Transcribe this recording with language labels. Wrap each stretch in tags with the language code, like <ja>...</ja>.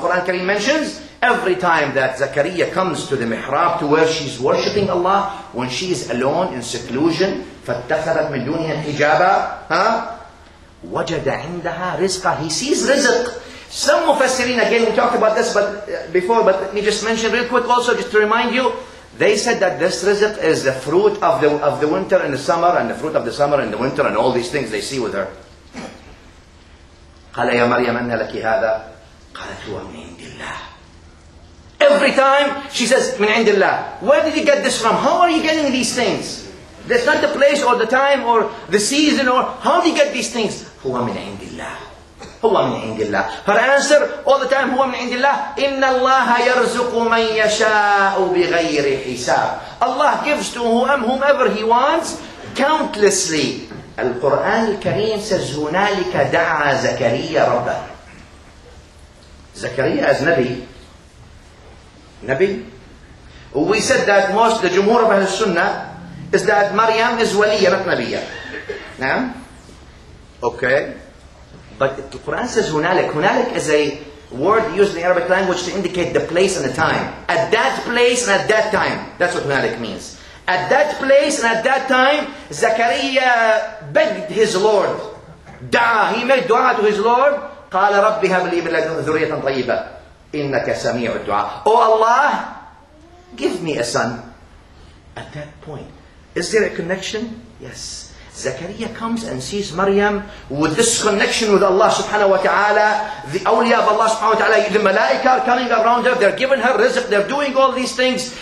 <en>The Quran Kareem mentions every time that Zakaria comes to the mihrab, to where she's worshipping Allah, when she is alone in seclusion,</en> <ar>فاتخذت من دونها حجابا, وجد عندها رزقا.</ar> <en>He sees rizq. Some mufassirin, again we talked about this before, but let me just mention real quick also, just to remind you, they said that this rizq is the fruit of the winter and the summer, and the fruit of the summer and the winter, and all these things they see with her.</en> <ar>قال يا مريم أن لك هذا قالت هو من عند الله.</ar> <en>Every time she says</en> <ar>من عند الله.</ar> <en>Where did you get this from? How are you getting these things? That's not the place or the time or the season, or how do you get these things?</en> <ar>هو من عند الله. هو من عند الله.</ar> <en>Her answer all the time,</en> <ar>هو من عند الله. إن الله يرزق من يشاء بغير حساب.</ar> <en>Allah gives to whomever He wants countlessly. Al-Quran Al-Kareem says</en> <ar>هنالك دعا زكريا ربه.</ar> <en>Zakaria as Nabi. We said that most, the Jumhur of Ahl Sunnah, is that Maryam is waliya, not Nabiya. Now, okay. But the Quran says هنالك. هنالك is a word used in the Arabic language to indicate the place and the time. At that place and at that time. That's what هنالك means. At that place and at that time, Zakaria begged his Lord. He made dua to his Lord.</en> <ar>قال رب هب لي من لدنك ذرية طيبة إنك سميع الدعاء.</ar> <en>Oh Allah, give me a son. At that point, is there a connection? Yes. Zakaria comes and sees Maryam with this connection with Allah subhanahu wa ta'ala. The awliya of Allah subhanahu wa ta'ala, the malaika are coming around her, they're giving her rizq, they're doing all these things.</en>